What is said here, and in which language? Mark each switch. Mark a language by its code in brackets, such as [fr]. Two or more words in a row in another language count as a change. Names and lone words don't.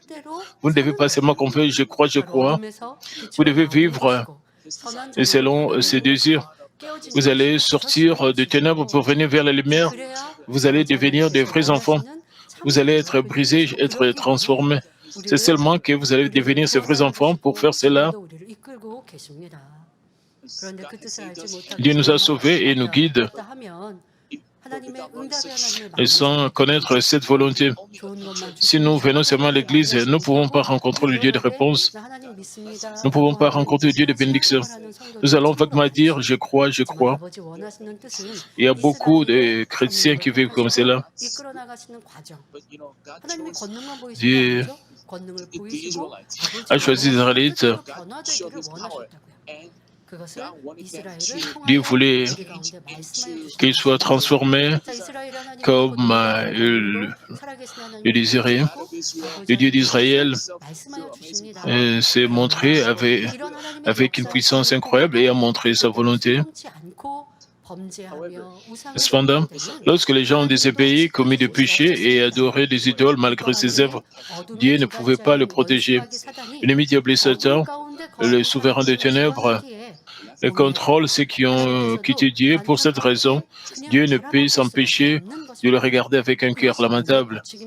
[fr] Vous ne devez pas seulement comprendre, je crois. Vous devez vivre selon ses désirs. Vous allez sortir des ténèbres pour venir vers la lumière. Vous allez devenir de vrais enfants. Vous allez être brisés, être transformés. C'est seulement que vous allez devenir ces vrais enfants. Pour faire cela, [ko] 그런데 그 뜻을 알지 못하고 [fr] Dieu nous a [ko] 좋은 [fr] sauvés et nous [ko] 방법을 [fr] guide. [ko] 찾다 하면 하나님의 응답의 하나님을 [fr] Et [ko] 만날 수 [fr] sans connaître cette volonté, [ko] 좋은 것만 [fr] si [ko] 주시는 [fr] nous venons seulement à [ko] 하나님이 [fr] l'Église, nous ne pouvons pas [ko] 아니시고 [fr] rencontrer le Dieu de [ko] 이러는데 [fr] réponse. [ko] 나 하나님 [fr] Nous [ko] 믿습니다 [fr] ne pouvons [ko] 라고 [fr] pas [ko] 하는 [fr] rencontrer le Dieu de [ko] 하지 [fr] bénédiction. [ko] 않고 하는 [fr] Nous [ko] 성도들이 [fr] allons [ko] 참으로 [fr] vaguement [ko] 많이 [fr] dire, je [ko] 있습니다. [fr] crois, je [ko] 하지만 [fr] crois. [ko] 아버지 원하시는 뜻은 [fr] Il y a beaucoup [ko] 이스라엘의 [fr] de chrétiens qui vivent comme [ko] 산물을 [fr] cela. [ko] 택하셔서 이끌어 나가시는 과정. [en] But you know, God [ko] 하나님이 [fr] chose [ko] 권능만 보이신 게 [fr] Dieu [ko] 아니죠. 권능을 [en] the [ko] 보이시고 [en] Israelites. [fr] a choisi les [ko] 아버지의 [fr] Israélites. [ko] 뜻대로 [en] God showed [ko] 변화되기를 [en] his power. [ko] 원하셨다고요. [en] And [ko] 그것을 [en] God wanted them [ko] 이스라엘을 [en] to [fr] Dieu [ko] 통하여 [fr] voulait [ko] 우리 가운데 말씀하여 [fr] qu'ils [ko] 주시는 [fr] soient transformés [ko] 자, 이스라엘 하나님은 [fr] comme [ko] 고통과 [fr] il [ko] 권능으로 살아계신 [fr] le [ko] 하나님을 [fr] désirait. [ko] 믿으시고 [fr] Le Dieu d'Israël [ko] 말씀하여 주십니다. [fr] s'est montré [ko] 이런 하나님의 [fr] avec une [ko] 역사를 [fr] puissance [ko] 저희는 [fr] incroyable et a [ko] 보고도 [fr] montré sa volonté. [ko] 순종치 않고 범죄하며 우상을 [fr] Cependant, [ko] 섬길 때는 [fr] lorsque les gens ont désobéi, [ko] 하나님도 [fr] commis des [ko] 지켜주시지 [fr] péchés et [ko] 않으셨습니다. [fr] adoré des idoles malgré ses œuvres, Dieu ne pouvait pas le protéger. L'ennemi diable et Satan, le souverain des ténèbres, contrôle ceux qui ont quitté Dieu. Pour cette raison, Dieu ne peut s'empêcher de le regarder avec un cœur lamentable.